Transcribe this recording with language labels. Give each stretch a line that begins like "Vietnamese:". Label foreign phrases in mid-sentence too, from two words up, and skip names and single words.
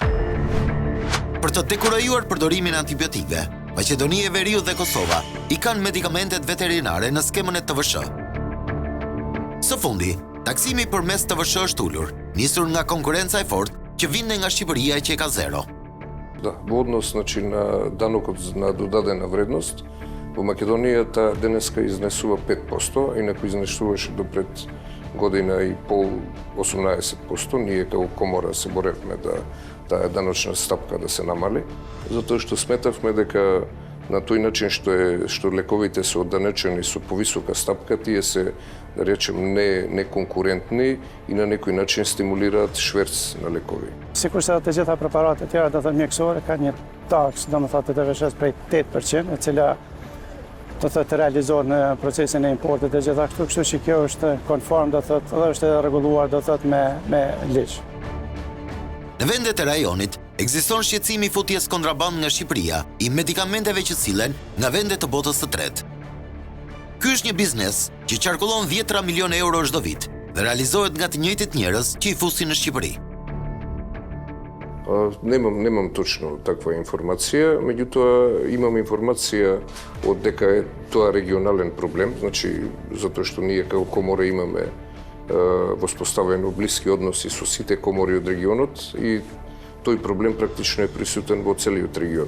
Albanian: Për të dekurajuar përdorimin e antibiotikëve, Maqedonia e Veriut dhe Kosova i kanë medikamentet veterinare në skemën e TVSH. Së fundi, taksimi përmes TVSH është ulur, nisur nga konkurenca e fortë që vinte nga Shqipëria që ka zero.
Macedonian: Да, во однос на данокот на додадена вредност, во Македонија та денеска изнесува 5%, инаку изнесуваше до пред година и пол 18%. Ние како комора се боревме да таа даночна стапка да се намали, затоа што сметавме дека на тој начин што лековите се одданечени со повисока стапка, тие се, да речем, не конкурентни и на некој начин стимулираат шверц на лекови.
Albanian: Sikurse të gjitha preparatet tjera do të thënë mjekësore kanë një taks, domethënë të TVSH-s prej 8%, e cila do të thotë realizohet në procesin e importit e gjithashtu, kështu që kjo është konform, do thotë, dhe është rregulluar, do thotë me ligj. Në vendet e rajonit, ekziston shqetësimi futjes kontraband nga Shqipëria i medikamenteve që sillen nga vende të botës së tretë. Ky është një biznes që qarkullon 10 milion euro çdo vit dhe realizohet nga të njëjtit njerëz që i fusin në Shqipëри.
Macedonian: Немам точно таква информација, меѓутоа имам информација од дека е тоа регионален проблем, значи затоа што ние како комора имаме воспоставено блиски односи со сите комори од регионот и тој проблем практично е присутен во целиот регион.